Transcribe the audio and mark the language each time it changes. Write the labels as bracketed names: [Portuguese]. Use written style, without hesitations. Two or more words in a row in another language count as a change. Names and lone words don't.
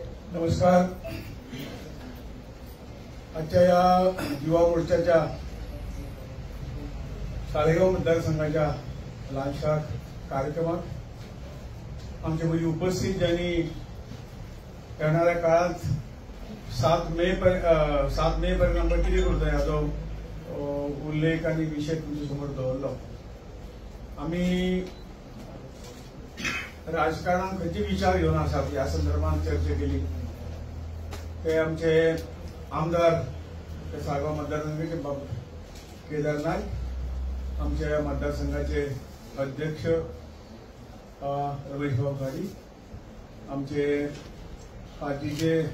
[Marathi] नमस्कार. आजच्या या युवा मोर्चाच्या साळेगाव मतदारसंघाच्या लहानशा कार्यक्रमात आमच्या मध्ये उपस्थित ज्यांनी येणाऱ्या काळात 7 मे पर्यंत [Konkani] आमकां कितें करता हाचो उल्लेख आनी विशय तुमचे समोर दवरलो. आमी राजकारणात खंयचे विचार घेवन आसात ह्या संदर्भात चर्चा केली. ते आमचे आमदार साळगांव मतदारसंघाचे केदार नायक, आमच्या मतदारसंघाचे अध्यक्ष रमेश भाऊ खाडी, आमचे पार्टीचे